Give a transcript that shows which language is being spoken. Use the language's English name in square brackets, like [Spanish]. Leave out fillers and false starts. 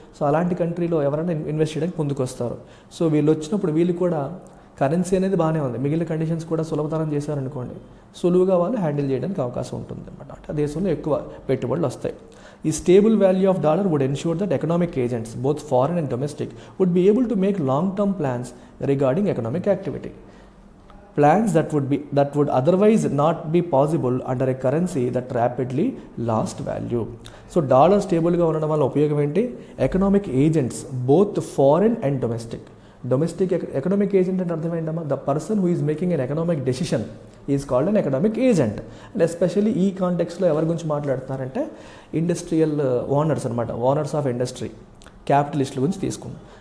[Telugu] So అలాంటి కంట్రీలో ఎవరైనా ఇన్వెస్ట్ చేయడానికి ముందుకు వస్తారు. సో వీళ్ళు వచ్చినప్పుడు వీళ్ళు కూడా కరెన్సీ అనేది బాగానే ఉంది, మిగిలిన కండిషన్స్ కూడా సులభతరం చేశారనుకోండి, సులువుగా వాళ్ళు హ్యాండిల్ చేయడానికి అవకాశం ఉంటుంది అనమాట. అంటే దేశంలో ఎక్కువ పెట్టుబడులు వస్తాయి. [English] ఈ stable value of dollar would ensure that economic agents both foreign and domestic would be able to make long term plans regarding economic activity. Plans that would otherwise not be possible under a currency that rapidly lost value. [Telugu] So dollar స్టేబుల్గా ఉండడం వల్ల ఉపయోగం ఏంటి? [English] economic agents both foreign and domestic economic agent [Telugu] అంటే అర్థమైందమ్మా, [English] The person who is making an economic decision is called an economic agent. [Telugu] And especially ఈ కాంటెక్స్లో ఎవరి గురించి మాట్లాడుతున్నారంటే ఇండస్ట్రియల్ ఓనర్స్ అనమాట, ఓనర్స్ ఆఫ్ ఇండస్ట్రీ, క్యాపిటలిస్టుల గురించి తీసుకున్నాం.